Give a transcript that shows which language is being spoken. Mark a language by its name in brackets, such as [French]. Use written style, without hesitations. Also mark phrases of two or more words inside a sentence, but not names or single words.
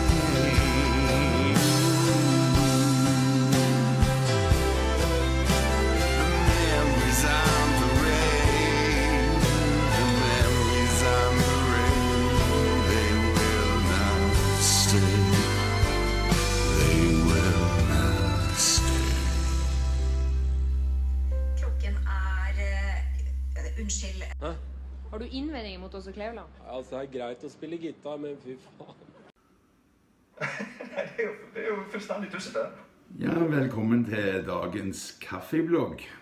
[English] The memories on parade. The memories on parade. They will not stay. They will not stay. [Norwegian] Klokken unnskyld. Har du innvendinger mot oss og Kleveland? Altså, det greit å spille gitar, men fy faen. Det er jo fullstendig tussete. Ja, velkommen til dagens kaffeblogg.